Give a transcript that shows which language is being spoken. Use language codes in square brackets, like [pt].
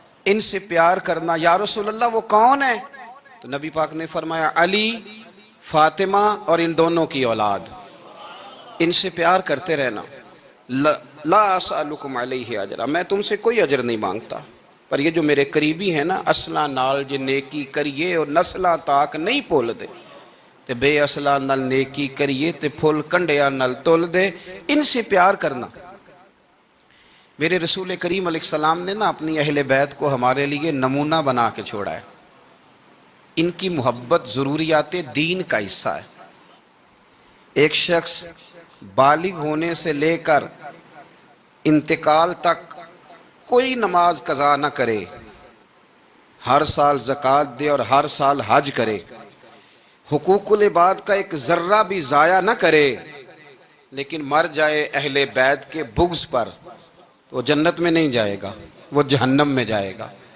[ur] ان سے پیار کرنا۔ یا رسول اللہ وہ کون ہے؟ تو نبی پاک نے فرمایا علی، فاطمہ اور ان دونوں کی اولاد، ان سے پیار کرتے رہنا۔ [ar] لا اسألکم علیہ اجرا، [ur] میں تم سے کوئی اجر نہیں مانگتا، پر یہ جو میرے قریبی ہیں نا، [pa] اصلاں نال جے نیکی کریے اور نسلاں تاک نہیں بھول دے، [ur] تو [pa] تے بے اصلہ نل نیکی کریے تے پھول کنڈیا نل تول دے. [ur] ان سے پیار کرنا. میرے رسول کریم علیہ السلام نے نا اپنی اہل بیت کو ہمارے لیے نمونہ بنا کے چھوڑا ہے. ان کی محبت ضروریات دین کا حصہ ہے. ایک شخص بالغ ہونے سے لے کر انتقال تک کوئی نماز قضا نہ کرے، ہر سال زکوٰۃ دے اور ہر سال حج کرے، حقوق العباد کا ایک ذرہ بھی ضائع نہ کرے، لیکن مر جائے اہل بیت کے بغض پر، تو وہ جنت میں نہیں جائے گا، وہ جہنم میں جائے گا.